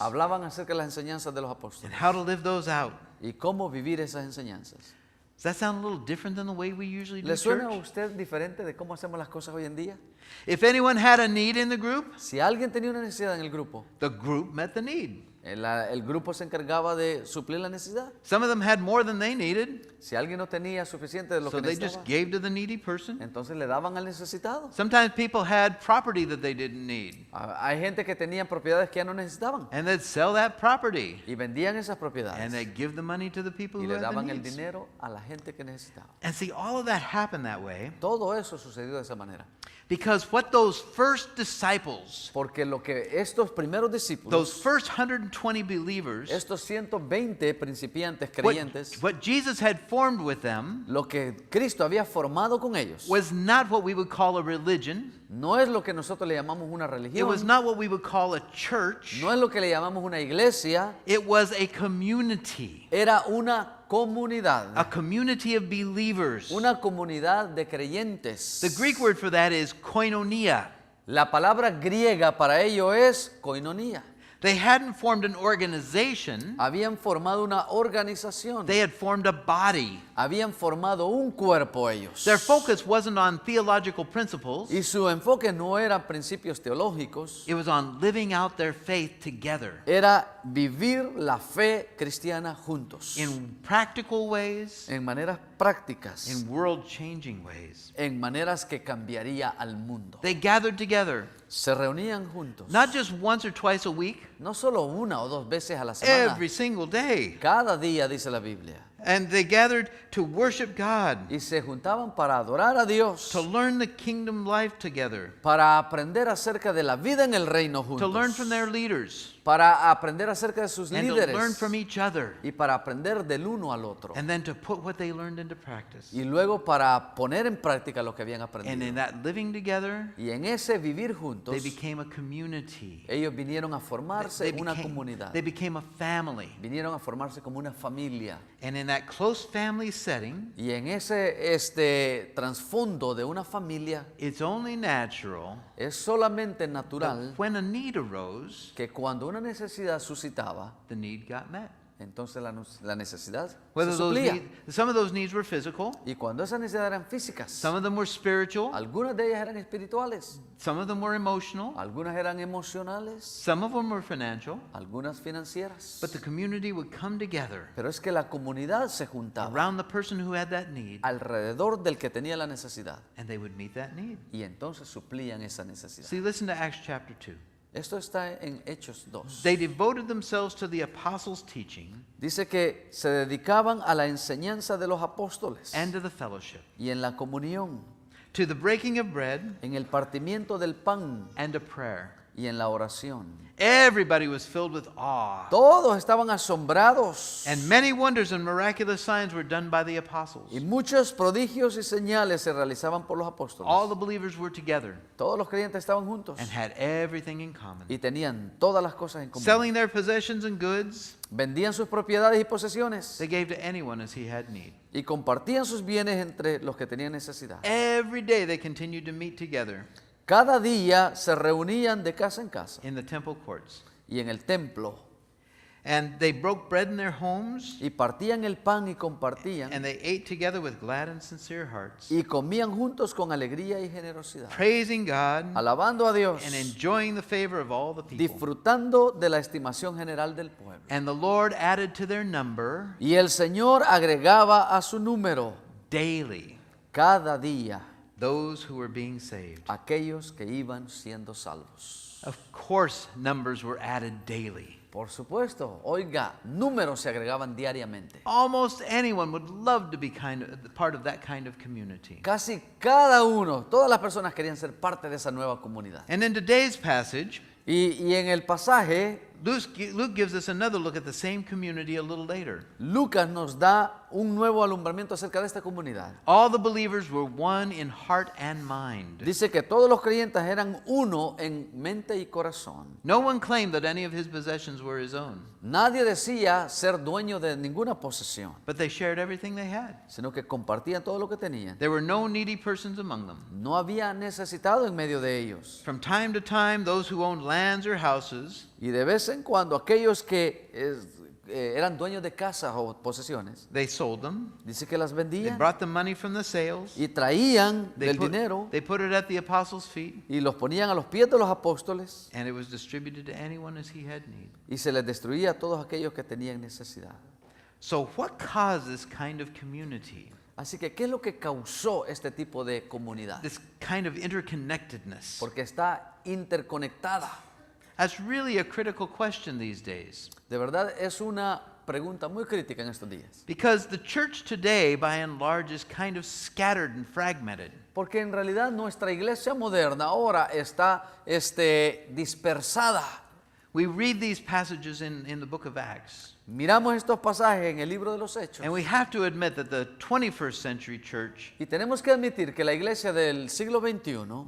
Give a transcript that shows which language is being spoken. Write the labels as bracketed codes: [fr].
[es] hablaban acerca de las enseñanzas de los [en] and [es] apóstoles [en] how to live those out. [es] y cómo vivir esas enseñanzas. [en] Does that sound a little different than the way we usually do [es] ¿Le suena a [en] church? [es] usted diferente de cómo hacemos las cosas hoy en día? [en] If anyone had a need in the group, [es] Si alguien tenía una necesidad en el grupo, [en] the group met the need. [es] el grupo se encargaba de suplir la necesidad. [en] Some of them had more than they needed, [es] Si alguien no tenía suficiente de lo [en] so they just [es] necesitaba, [en] gave to the needy person. [es] entonces le daban al necesitado. [en] Sometimes people had property that they didn't need, [es] Hay gente que tenía propiedades que ya no necesitaban [en] and they'd sell that property, [es] y vendían esas [en] and [es] propiedades [en] they'd give the money to the people [es] y [en] who [es] le [en] had the [es] daban el [en] needs. [es] dinero a la gente que necesitaba. [en] And see, all of that happened that way [es] Todo eso sucedió de esa manera. [en] because what those first disciples, [es] Porque lo que estos primeros [en] those [es] discípulos, [en] first 120 believers, [es] estos 120 principiantes [en] what, [es] creyentes, [en] what Jesus had formed with them [es] lo que Cristo había formado con ellos, [en] was not what we would call a religion. [es] no es lo que nosotros le llamamos una [en] It was [es] religión, [en] not what we would call a church. [es] no es lo que le llamamos una iglesia, [en] It was a community, [es] era una comunidad, [en] a community of believers. [es] una comunidad de creyentes. [en] The Greek word for that is koinonia. [es] La palabra griega para ello es koinonía. [en] They hadn't formed an organization, [es] Habían formado una organización, [en] they had formed a body. [es] habían formado un cuerpo ellos. [en] Their focus wasn't on theological principles, [es] Y su enfoque no eran principios teológicos, [en] it was on living out their faith together [es] era vivir la fe cristiana juntos, [en] in practical ways, [es] en maneras prácticas, [en] in world changing ways. [es] en maneras que cambiaría al mundo. [en] They gathered together, [es] Se reunían juntos, [en] not just once or twice a week, [es] no solo una o dos veces a la semana, [en] every single day. [es] cada día, dice la Biblia. [en] And they gathered to worship God, [es] Y se juntaban para adorar a Dios, [en] to learn the kingdom life together, [es] para aprender acerca de la vida en el reino [en] to learn [es] juntos, [en] from their leaders, [es] para aprender acerca de sus [en] and to learn [es] líderes [en] from each other, [es] y para aprender del uno al otro. [en] and then to put what they learned into practice. [es] Y luego para poner en práctica lo que habían [en] And [es] aprendido. [en] in that living together, [es] Y en ese vivir juntos, [en] they became a community. [es] ellos vinieron a formarse una comunidad. [en] They became a family. [es] Vinieron a formarse como una familia. [en] And in that close family setting, [es] Y en ese trasfondo de una familia, [en] it's only natural [es] es solamente [en] that [es] natural [en] when a need arose, [es] que cuando una necesidad suscitaba, [en] the need got met. [es] entonces la necesidad se [en] Whether those [es] suplía. [en] some of those needs were physical, [es] Y cuando esas necesidades eran físicas, [en] some of them were spiritual, [es] algunas de ellas eran espirituales, [en] some of them were emotional, [es] algunas eran emocionales, [en] some of them were financial, [es] algunas financieras. [en] but the community would come together [es] Pero es que la comunidad se juntaba [en] around the person who had that need, [es] alrededor del que tenía la necesidad [en] and they would meet that need. [es] y entonces suplían esa necesidad. [en] See, listen to Acts chapter 2. [es] Esto está en Hechos 2. [en] They devoted themselves to the apostles' teaching [es] Dice que se dedicaban a la enseñanza de los apóstoles [en] and to the fellowship, [es] y en la comunión, [en] to the breaking of bread [es] en el partimiento del pan [en] and to prayer. [es] y en la oración. [en] Everybody was filled with awe, [es] Todos estaban asombrados [en] and many wonders and miraculous signs were done by the apostles. [es] y muchos prodigios y señales se realizaban por los apóstoles. [en] All the believers were together [es] Todos los creyentes estaban juntos [en] and had everything in common, [es] y tenían todas las cosas en común. [en] selling their possessions and goods. [es] Vendían sus propiedades y posesiones [en] They gave to anyone as he had need. [es] y compartían sus bienes entre los que tenían necesidad. [en] Every day they continued to meet together [es] Cada día se reunían de casa en casa [en] in the temple courts. [es] y en el templo [en] And they broke bread in their homes, [es] y partían el pan y compartían [en] and they ate together with glad and sincere hearts, [es] y comían juntos con alegría y generosidad, [en] praising God [es] alabando a Dios, [en] and enjoying the favor of all the people. [es] disfrutando de la estimación general del pueblo. [en] And the Lord added to their number [es] Y el Señor agregaba a su número [en] daily [es] cada día [en] those who were being saved. [es] aquellos que iban siendo salvos. [en] Of course, numbers were added daily. [es] Por supuesto, oiga, números se agregaban diariamente. [en] Almost anyone would love to be part of that kind of community. [es] Casi cada uno, todas las personas querían ser parte de esa nueva comunidad. [en] And in today's passage, [es] Y en el pasaje, [en] Luke gives us another look at the same community a little later. [es] Lucas nos da un nuevo alumbramiento acerca de esta comunidad. [en] All the believers were one in heart and mind. [es] Dice que todos los creyentes eran uno en mente y corazón. [en] No one claimed that any of his possessions were his own, [es] Nadie decía ser dueño de ninguna posesión, [en] but they shared everything they had. [es] sino que compartían todo lo que tenían. [en] There were no needy persons among them. [es] No había necesitado en medio de ellos. [en] From time to time, those who owned lands or houses [es] Y de vez en cuando aquellos que eran dueños de casas o posesiones, [en] they sold them. [es] dice que las [en] They [es] vendían [en] brought the money from the sales. [es] y traían [en] They [es] del [en] put, [es] dinero [en] they put it at the apostles' feet, [es] y los ponían a los pies de los apóstoles [en] and it was distributed to anyone as he had need. [es] y se les destruía a todos aquellos que tenían necesidad. [en] So what caused this kind of community, [es] Así que, ¿qué es lo que causó este tipo de comunidad? [en] this kind of interconnectedness? [es] Porque está interconectada. [en] That's really a critical question these days. [es] De verdad es una pregunta muy crítica en estos días. [en] Because the church today, by and large, is kind of scattered and fragmented. [es] Porque en realidad nuestra iglesia moderna ahora está dispersada. [en] We read these passages in the book of Acts, [es] Miramos estos pasajes en el libro de los Hechos [en] and we have to admit that the 21st century church [es] y tenemos que admitir que la iglesia del siglo XXI